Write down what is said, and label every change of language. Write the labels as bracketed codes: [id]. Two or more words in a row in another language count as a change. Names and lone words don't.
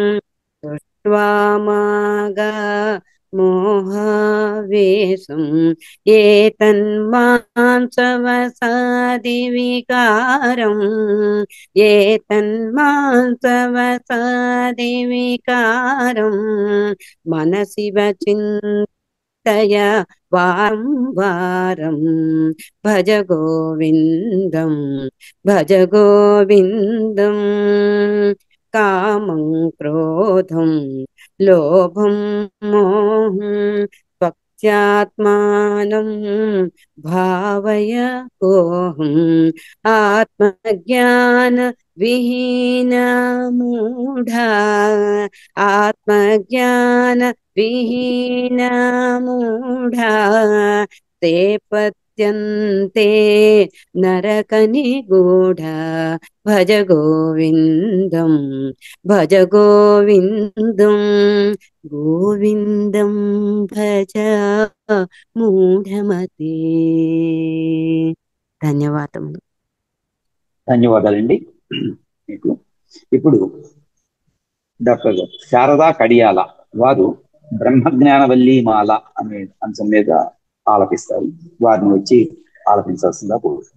[sa] దృష్ట్వామాగా మోహవేశం ఏతన్మాంసవసాది వికారం ఏతన్మాంసవసాది వికారం మనసి వచింతయ వారం వారం భజ గోవిందం భజ గోవిందం కామం క్రోధం లోభం మోహం नित्यत्मानं भावय कोऽहम् आत्मज्ञान विहीन मूढा आत्मज्ञान विहीन मूढा ते पत्यन्ते नरकनिगूढा भज गोविन्दं भज गोविन्दं गोविन्दं भज మూఢమతే. [te] ధన్యవాదములు. ధన్యవాదాలండి మీకు. ఇప్పుడు డాక్టర్ శారదా కడియాల వారు బ్రహ్మజ్ఞానవల్లి మాల అనే అంశం మీద ఆలపిస్తారు. వారిని వచ్చి ఆలపించాల్సిందిగా కోరుతున్నాను.